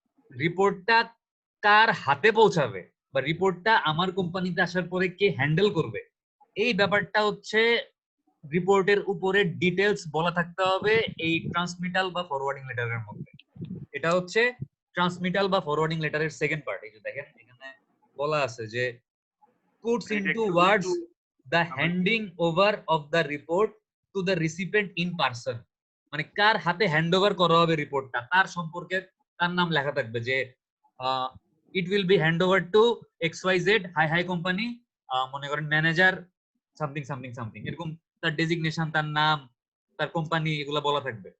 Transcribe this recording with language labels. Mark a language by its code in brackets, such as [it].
[bn] রিপোর্টটা কার হাতে পৌঁছাবে বা রিপোর্টটা আমার কোম্পানিতে আসার পরে কে হ্যান্ডেল করবে, এই ব্যাপারটা হচ্ছে রিপোর্টের উপরে ডিটেলস বলা থাকতে হবে এই ট্রান্সমিটাল বা ফরওয়ার্ডিং লেটারের মধ্যে। এটা হচ্ছে ট্রান্সমিটাল বা ফরওয়ার্ডিং লেটারের সেকেন্ড পার্ট। এই যে দেখেন এখানে বলা আছে যে [en] puts into words the handing over of the report to the recipient in person। [bn] মানে কার হাতে হ্যান্ড ওভার করা হবে রিপোর্টটা তার সম্পর্কে তার নাম লেখা থাকবে যে [en] it will be hand over to [bn] XYZ high company, মনে করেন ম্যানেজার সামথিং সামথিং সামথিং, এরকম তার ডেজিগনেশন, তার নাম, তার কোম্পানি, এগুলো বলা থাকবে।